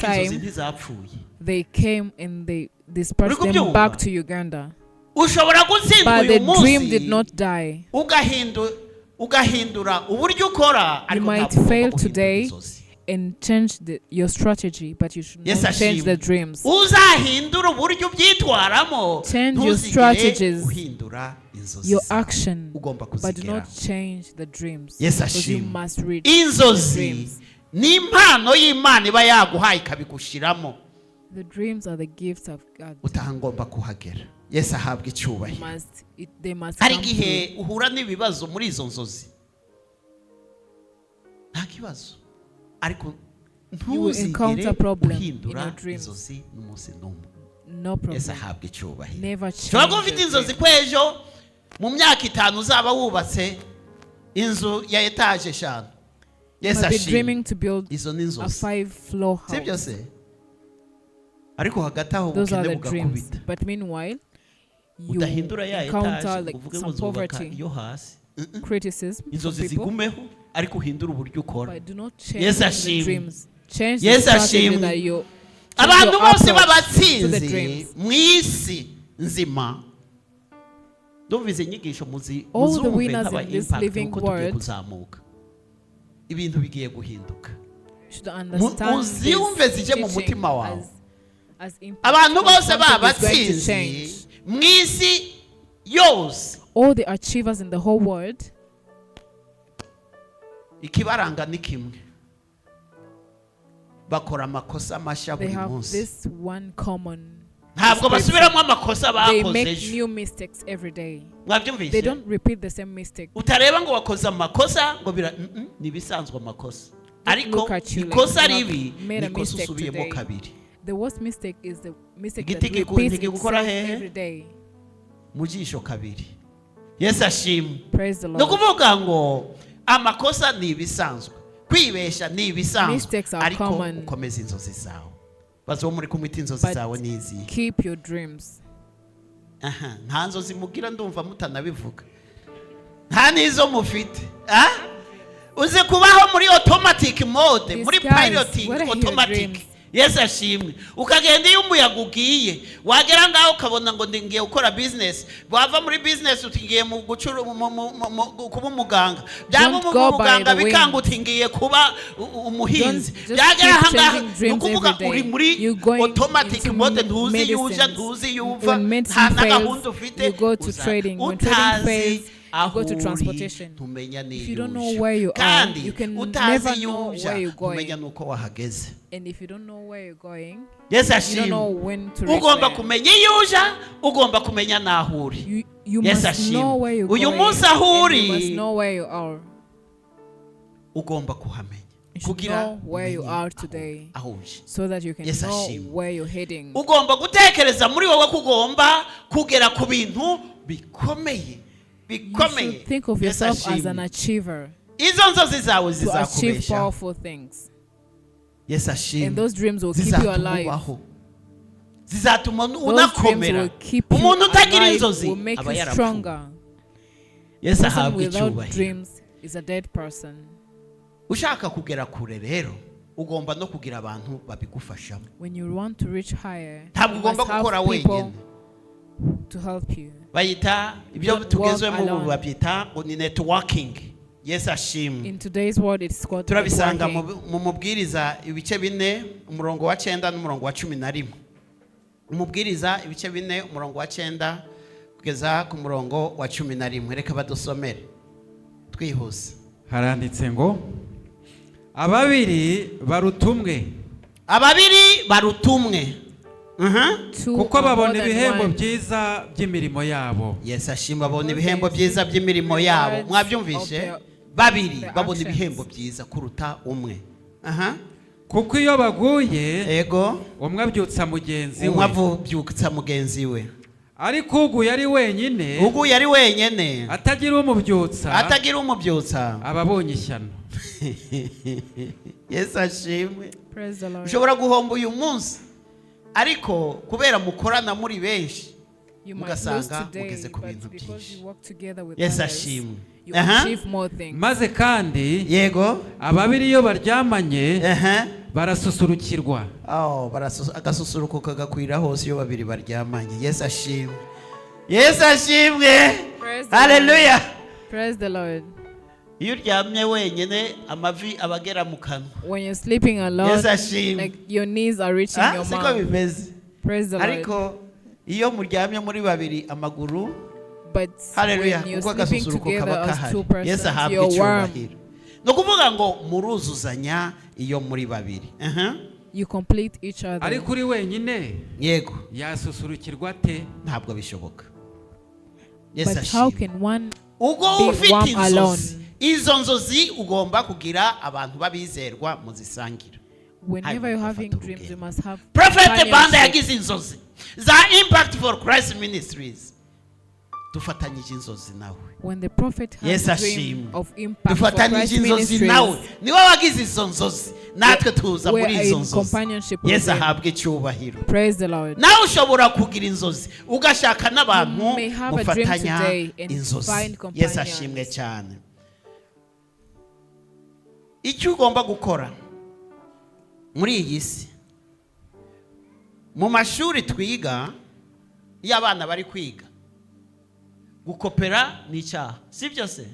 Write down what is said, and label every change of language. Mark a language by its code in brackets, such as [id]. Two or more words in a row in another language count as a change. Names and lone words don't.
[rw] ariko inzozi [en] time, [rw] ntizapfuye. [en] they came and they dispersed them [rw] kubyumva? [en] back to Uganda. [rw] Ushobora gutsindwa [en] But [rw] uyu [en] the dream [rw] munsi [en] did not die. [rw] ugahindura uburyo ukora, [en] You [rw] ariko [en] might [rw] ntabwo ugomba [en] fail [rw] guhindura [en] today [rw] inzozi. [en] and change your strategy, but you should [rw] Yes, [en] not change the [rw] ashimwe. [en] dreams. [rw] Uzahindura uburyo ubyitwaramo, [en] Change your [rw] ntuzigere [en] strategies, [rw] uhindura inzozi [en] your [rw] zawe. [en] action, [rw] Ugomba [en] but do [rw] kuzigeraho. [en] not change the dreams. [rw] Yes, [en] Because you [rw] ashimwe. [en] must reach the [rw] Inzozi [en] dreams. [rw] ni impano y'Imana iba yaguhaye ikabigushiramo, [en] The dreams are the gifts of God. [rw] utaha ngomba kuhagera. Yesu ahabwa icyubahiro. [en] They must [rw] hari [en] come [rw] igihe [en] through. [rw] uhura n'ibibazo muri izo nzozi, nta kibazo, ariko [en] You will encounter [rw] ntuzigere [en] problem in [rw] uhindura [en] your dreams. [rw] inzozi n'umunsi n'umwe. [en] No problem. [rw] Yesu ahabwa icyubahiro. [en] Never [rw] ushobora kuba [en] change [rw] ufite [en] your [rw] inzozi [en] dream. [rw] ko ejo mu myaka 5 uzaba wubatse inzu ya etaje 5. Yesu [en] Might be [rw] ashimwe. [en] dreaming to build [rw] Izo ni [en] a [rw] inzozi, [en] 5-floor [rw] sibyo [en] house. [rw] se? Ariko hagati aho [en] Those are [rw] ubukene [en] the dreams. [rw] bugakubita, [en] But meanwhile, you [rw] udahindura ya [en] encounter [rw] etaje [en] like [rw] uvuge ngo [en] some [rw] nzubaka [en] poverty, [rw] iyo hasi. [en] criticism from [rw] Inzozi [en] people. [rw] zigumeho, ariko uhindura uburyo ukora. [en] But do not change [rw] Yes, [en] the [rw] ashimwe. [en] dreams. Change [rw] Yes, [en] the strategy [rw] ashimwe. [en] that you [rw] Abantu [en] your [rw] bose [en] approach to the [rw] b'abatsinzi [en] dreams. [rw] mu isi nzima, ndumvise inyigisho [en] All the [rw] muzumve [en] winners [rw] nk'aba [en] in this [rw] impact [en] living [rw] uko tugiye [en] world [rw] kuzamuka, ibintu bigiye guhinduka. [en] should understand [rw] uziyumve zije mu [en] this [rw] mutima [en] teaching [rw] wawe. [en] as impact, [rw] Abantu [en] because [rw] bose [en] something is going to [rw] b'abatsinzi [en] change. [rw] mu isi yose, [en] All the achievers in the whole world, [rw] ikibaranga ni kimwe, bakora amakosa mashya [en] they [rw] buri [en] have [rw] munsi. [en] this one common. [rw] Ntabwo basubiramo amakosa [en] They [rw] bakoze [en] make [rw] ejo. [en] new mistakes every day. They [rw] Mwabyumvise? [en] don't repeat the same mistake. [rw] Utareba ngo wakoze amakosa ngo ni ibisanzwe amakosa, ariko [en] look at you like [rw] ikosa [en] you have [rw] ribi [en] made a [rw] niko [en] mistake [rw] usubiyemo [en] today. [rw] kabiri. [en] The worst mistake is the mistake [rw] Igiti [en] that repeats [rw] ntigikora [en] itself [rw] hehe? [en] every day. [rw] Mu jisho kabiri. Yesu ashimwe. [en] Praise the [rw] Ni [en] Lord. [rw] ukuvuga ngo amakosa ni ibisanzwe, kwibesha ni ibisanzwe, [en] Mistakes are [rw] ariko [en] common. [rw] ukomeza inzozi zawe. Bazo muri kumwita inzozi [en] But [rw] zawe nizi. [en] keep your dreams. [rw] Aha, nta nzozi mugira ndumva mutanabivuga. Nta nizo mufite. Uzi kubaho muri [en] automatic mode, These [rw] muri [en] guys, [rw] piloting [en] what are your [rw] automatic. [en] dreams? [rw] Yesu ashimwe. Ukagenda iyo umuyaga ugiye, wagera ngaho ukabona ngo ngiye gukora business, wava muri business utingiye mu gucura kuba umuganga, byaba [en] Don't go by [rw] umuganga [en] the wind. [rw] bikanga utingiye kuba umuhinzi, [en] Just [rw] byagera [en] keep [rw] ahangaha [en] changing dreams [rw] ukuvuga [en] every day. [rw] uri muri [en] You're going [rw] automatic [en] into [rw] mode, ntuzi yuja [en] medicines. [rw] ntuzi yuva, [en] When medicine [rw] nta na [en] fails, [rw] gahunda ufite, [en] you go to trading. When trading fails, you go to transportation. [rw] ntumenya [en] If you don't know [rw] niyuje. [en] where you are, [rw] kandi [en] you can [rw] utazi [en] never know [rw] yuja [en] where you're going. [rw] ntumenya nuko wahageze. [en] And if you don't know where you're going, [rw] Yesu [en] you don't know [rw] ashimwe. [en] when to reach [rw] Ugomba [en] there. [rw] kumenya iyo uja, ugomba kumenya naho uri. [en] You [rw] Yes, [en] must [rw] ashimwe. [en] know where you're [rw] Uyu [en] going. [rw] munsi aho [en] And you [rw] uri, [en] must know where you are. [rw] ugomba kuhamenya [en] You should [rw] kugira [en] know where you [rw] umenye [en] are [rw] aho- [en] today, [rw] aho uje. [en] so that you can [rw] Yes, [en] know [rw] ashimwe. [en] where you're heading. [rw] Ugomba gutekereza muri wowe kugomba kugera ku bintu bikomeye [en] You [rw] bikomeye. [en] should think of [rw] Yesu [en] yourself as [rw] ashimwe. [en] an achiever, [rw] Izo nzozi zawe [en] to achieve [rw] zizakubesha. [en] powerful things. [rw] Yesu [en] And [rw] ashimwe. [en] those dreams will keep you [rw] Zizatuma [en] alive. [rw] ubaho, zizatuma [en] Those dreams [rw] unakomera. [en] will keep you [rw] Umuntu utagira [en] alive, [rw] inzozi [en] will make [rw] aba [en] you [rw] yarapfuye. [en] stronger. [rw] Yesu [en] Person [rw] ahabwa [en] without [rw] icyubahiro. [en] dreams is a dead person. [rw] Ushaka kugera kure rero ugomba no kugira abantu babigufashamo. [en] When you want to reach higher, [rw] Ntabwo [en] you [rw] ugomba [en] must have [rw] gukora [en] people [rw] wenyine. [en] to help you. [rw] Bayita ibyo [en] Don't [rw] tugezwemo [en] walk [rw] ubu [en] alone. [rw] babyita ngo ni networking. Yesu ashimwe. [en] In today's world, it's called [rw] Turabisanga [en] networking. [rw] mu mubwiriza ibice 4 umurongo wa 9 n'umurongo wa 11. Umubwiriza ibice 4 umurongo wa 9 kugeza ku murongo wa 11. Reka badusomere twihuse. Haranditse ngo ababiri barutumwe [en] Two [rw] kuko [en] or more [rw] babona [en] than [rw] ibihembo [en] one. [rw] byiza by'imirimo yabo. Yesu ashimwe babona ibihembo byiza by'imirimo yabo. Mwabyumvishe? Babiri babona ibihembo byiza kuruta umwe. Kuko iyo baguye Ego umwe abyutsa mugenzi umwe we, avubyutsa mugenzi we. ariko uguye ari wenyine Ugu yari wenyene atagira umubyutsa atagira umubyutsa aba abonye ishyano. Yesu ashimwe. [en] Praise the Lord. [rw] Ushobora guhomba uyu munsi ariko kubera mukorana muri benshi [en] You might lose [rw] ugasanga [en] today, [rw] mugeze ku [en] but [rw] bintu [en] because [rw] byinshi. [en] you work together with [rw] Yesu [en] others, [rw] ashimwe. [en] you achieve more things. [rw] maze kandi Yego. ababiri iyo baryamanye Aha. barasusurukirwa. Agasusuruko kagakwira hose iyo babiri baryamanye. Yesu ashimwe. Yesu ashimwe. [en] Praise the Hallelujah. Praise the Lord. [rw] Iyo uryamye wenyine amavi abagera mu kanwa. [en] When you're sleeping alone, [rw] Yesu ashimwe. [en] like your knees are reaching your [rw] Siko [en] mouth. [rw] bimeze. [en] Praise the Lord. [rw] Ariko iyo muryamye muri babiri amaguru. [en] But Hallelujah. when you're [rw] Kuko [en] sleeping [rw] agasusuruko [en] together [rw] kaba [en] as [rw] kahari. [en] two persons, [rw] Yesu ahabwa [en] you're warm. [rw] icyubahiro. Ni ukuvuga ngo muruzuzanya iyo muri babiri. [en] You complete each other. [rw] ariko uri wenyine Yego. yasusurukirwa te? Ntabwo bishoboka. Yesu [en] But how [rw] ashimwe. [en] can one [rw] Ubwo [en] be [rw] ufite [en] warm [rw] inzozi, [en] alone? [rw] izo nzozi ugomba kugira abantu babizerwa muzisangira. [en] Whenever you're having [rw] Ugafata [en] dreams, you [rw] urugendo. [en] must have [rw] Prophet Banda [en] companionship. [rw] yagize inzozi za Impact for Christ Ministries. Dufatanyije inzozi nawe. [en] When the prophet has [rw] Yesu [en] a dream [rw] ashimwe. [en] of impact for [rw] Dufatanyije [en] Christ [rw] inzozi nawe. [en] ministries, [rw] Niwe wagize izo nzozi. Natwe tuza [en] we [rw] muri [en] are [rw] izo [en] in [rw] nzozi. [en] companionship with [rw] Yesu [en] them. [rw] ahabwe icyubahiro. [en] Praise the Lord. [rw] Nawe ushobora kugira inzozi ugashaka n'abantu [en] You may have a dream [rw] mufatanya [en] today and [rw] inzozi. [en] find [rw] Yesu [en] companions. [rw] ashimwe cyane. Icyo ugomba gukora muri iyi si, mu mashuri twiga, iyo abana bari kwiga, gukopera ni icyaha, si byo se?